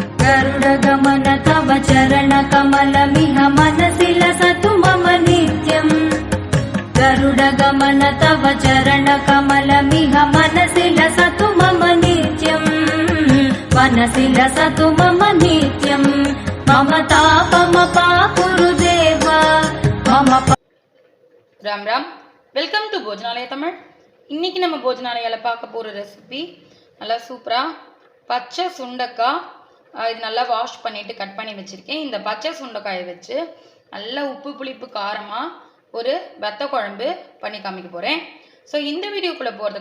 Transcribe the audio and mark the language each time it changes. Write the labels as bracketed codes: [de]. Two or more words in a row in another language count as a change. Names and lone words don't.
[sa] गरुडगमन तव चरणकमलमिह मनसि लसतु मम नित्यम् गरुडगमन तव चरणकमलमिह मनसि लसतु मम नित्यम् मनसि लसतु मम नित्यम् मम तापमपाकुरु देव मम [ta] राम राम [en] welcome to [ta] भोजनालय तमिழ் இன்னைக்கு நம்ம போஜனாலயால பார்க்க போற ரெசிபி நல்லா சூப்பரா பச்சை சுண்டைக்காய் இது நல்லா வாஷ் பண்ணிட்டு கட் பண்ணி வச்சிருக்கேன் இந்த பச்சை சுண்டைக்காயை வச்சு நல்ல உப்பு புளிப்பு காரமா ஒரு வத்த குழம்பு பண்ணி காமிக்க போறேன் சோ இந்த வீடியோக்குள்ள போறதுக்கு